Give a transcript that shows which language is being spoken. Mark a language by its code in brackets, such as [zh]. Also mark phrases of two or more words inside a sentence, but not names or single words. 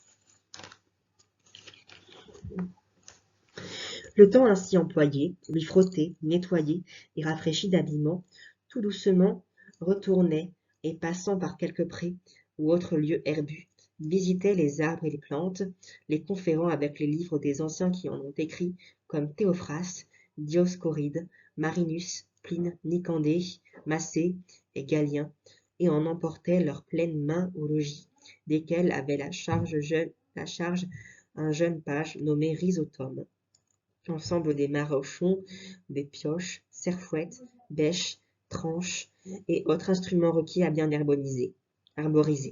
[fr] Le temps ainsi employé, lui frotté, nettoyé et rafraîchi d'habillement, tout doucement retournait, et passant par quelques prés ou autres lieux herbus, visitait les arbres et les plantes, les conférant avec les livres des anciens qui en ont écrit, comme Théophras, Dioscoride, Marinus, Pline, Nicandée, Macée et Galien, et en emportait leurs pleines mains au logis, desquels avait la charge un jeune page nommé Rhizotome. Ensemble des marochons, des pioches, serfouettes, bêches, tranches et autres instruments requis à bien arboriser.